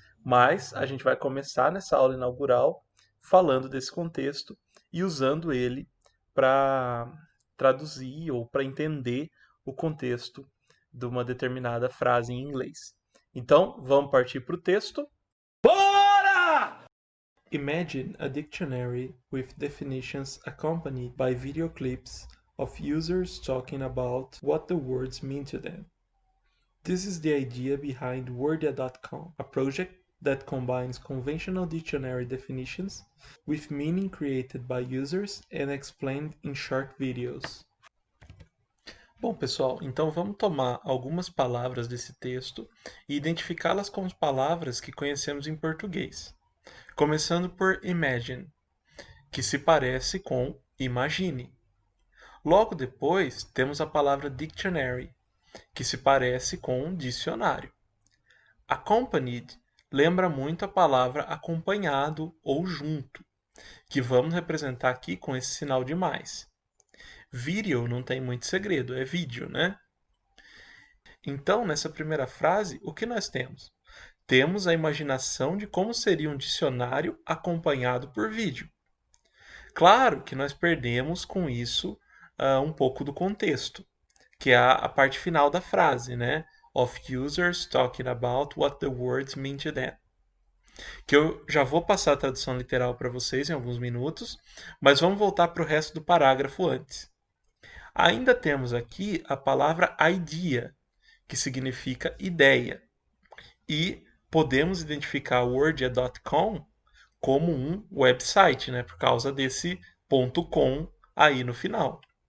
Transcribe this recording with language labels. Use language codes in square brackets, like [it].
[pt] Mas a gente vai começar nessa aula inaugural falando desse contexto e usando ele para traduzir ou para entender o contexto de uma determinada frase em inglês. Então, vamos partir para o texto. [en] Imagine a dictionary with definitions accompanied by video clips of users talking about what the words mean to them. This is the idea behind Wordia.com, a project that combines conventional dictionary definitions with meaning created by users and explained in short videos. [pt] Bom, pessoal, então vamos tomar algumas palavras desse texto e identificá-las como palavras que conhecemos em português. Começando por imagine, que se parece com imagine. Logo depois, temos a palavra dictionary, que se parece com dicionário. Accompanied lembra muito a palavra acompanhado ou junto, que vamos representar aqui com esse sinal de mais. Video não tem muito segredo, é vídeo, né? Então, nessa primeira frase, o que nós temos? Temos a imaginação de como seria um dicionário acompanhado por vídeo. Claro que nós perdemos com isso um pouco do contexto, que é a parte final da frase, né? [en] Of users talking about what the words mean to them. [pt] Que eu já vou passar a tradução literal para vocês em alguns minutos, mas vamos voltar para o resto do parágrafo antes. Ainda temos aqui a palavra idea, que significa ideia. E podemos identificar o Wordia.com como um website, né, por causa desse .com aí no final.